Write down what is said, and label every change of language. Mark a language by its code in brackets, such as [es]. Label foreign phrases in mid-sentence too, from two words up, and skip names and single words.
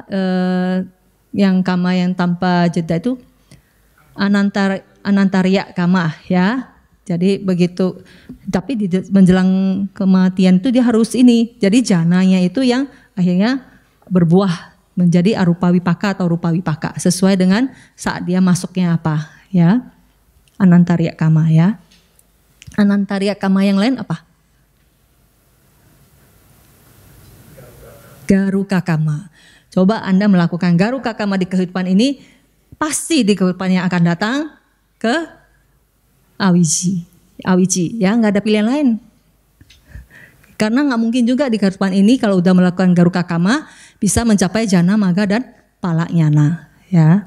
[id] Yang kama yang tanpa jeda itu [pi] anantariya kama, [id] ya. Jadi begitu. Tapi di menjelang kematian itu dia harus ini. Jadi jananya itu yang akhirnya berbuah menjadi [pi] arupa wipaka [id] atau [pi] rupa wipaka [id] sesuai dengan saat dia masuknya apa ya. [pi] Anantariya kama [id] ya. [pi] Anantariya kama [id] yang lain apa? [pi] Garuka kama. [id] Coba Anda melakukan [pi] garuka kama [id] di kehidupan ini, pasti di kehidupan yang akan datang ke awiji. Awiji ya, nggak ada pilihan lain. Karena nggak mungkin juga di kehidupan ini kalau udah melakukan [pi] garuka kama [id] bisa mencapai jana, maga dan palanyana ya.